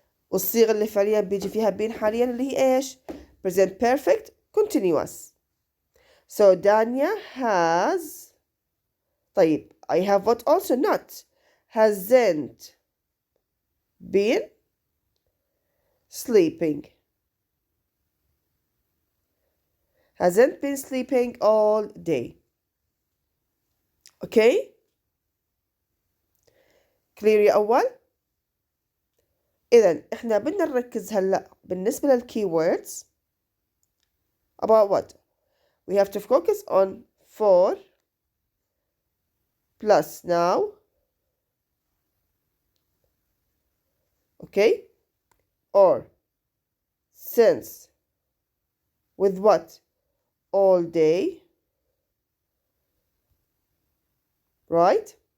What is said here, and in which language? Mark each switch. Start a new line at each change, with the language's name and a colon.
Arabic: والصيغة اللي فعليا بيجي فيها been حاليا اللي هي ايش؟ present perfect continuous.
English: So Dania has
Arabic: طيب
English: I have what also not hasn't been sleeping. Hasn't been sleeping all day. Okay, clear
Arabic: يا أول؟ إذا إحنا بدنا نركز هلأ بالنسبة للكي
English: words about what? We have to focus on for plus now. Okay, or since with what? All day, right?